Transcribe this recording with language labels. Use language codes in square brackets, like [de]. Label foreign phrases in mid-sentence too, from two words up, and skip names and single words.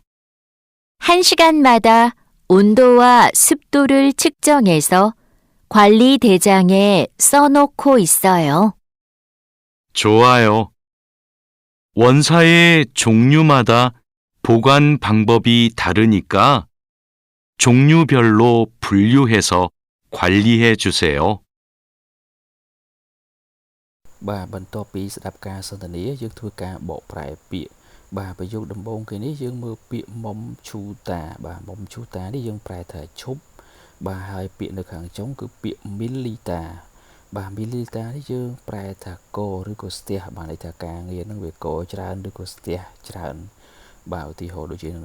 [ko] 1시간마다 온도와 습도를 측정해서 관리 대장에 써놓고 있어요. 좋아요. 원사의 종류마다 보관 방법이 다르니까 종류별로 분류해서 관리해 주세요. [km] បាទបន្ទាប់ពីស្ដាប់ការសន្ទនាយើងធ្វើការបកប្រែពាក្យបាទប្រយោគដំបូងគេនេះយើងមើលពាក្យមុំឈូតាបាទមុំឈូតានេះយើងប្រែថាឈប់បាទហើយពាក្យនៅ ខាងចុងគឺពាក្យ milliliter បាទ milliliter នេះយើងប្រែថាកឬក៏ស្ទះបាទន័យថាការងារហ្នឹងវាកច្រើនឬក៏ស្ទះច្រើនបាទឧទាហរណ៍ដូចជា